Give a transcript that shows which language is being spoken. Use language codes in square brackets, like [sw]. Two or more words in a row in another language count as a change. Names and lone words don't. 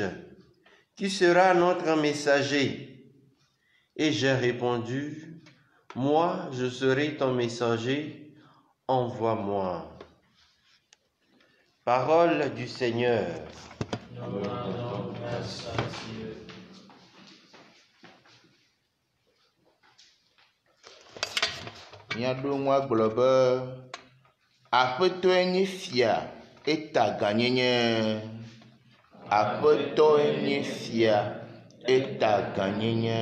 [fr] Qui sera notre messager? » Et j'ai répondu, « Moi, je serai ton messager, envoie-moi. » Parole du Seigneur. Nous rendons grâce à Dieu. [ee] Míaɖo ŋu agblɔ be aƒetɔe nye fia eta gãnyenye. Aƒetɔe nye fia eta gãnyenye.